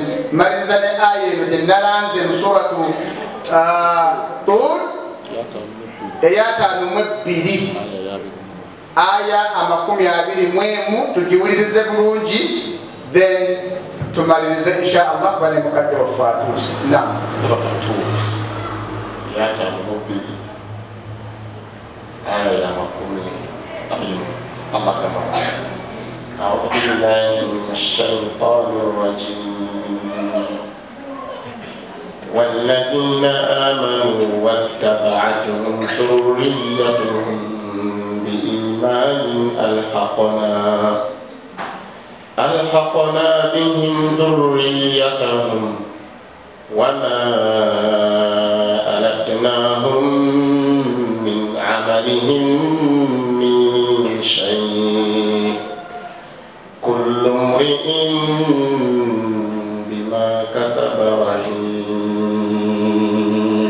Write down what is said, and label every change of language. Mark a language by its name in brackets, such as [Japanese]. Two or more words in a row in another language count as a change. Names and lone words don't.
[Ganda] Maliriza ne aya eno gye nalanze mu suratu Tur eya 52 aya 21 tugiwulirize bulungi then tumalirize [Arabic] إن شاء الله [Ganda] kuba ne mukadde waffe atuuse. Naam, suratu Tur ya 52 aya ya 20 Allah kama [Arabic] أعوذ بالله من الشيطان الرجيم والذين آمنوا واتبعتهم ذريتهم بإيمان ألحقنا بهم ذريتهم وما ألتناهم من عملهم من شيء كل امرئ بما كسب رهين.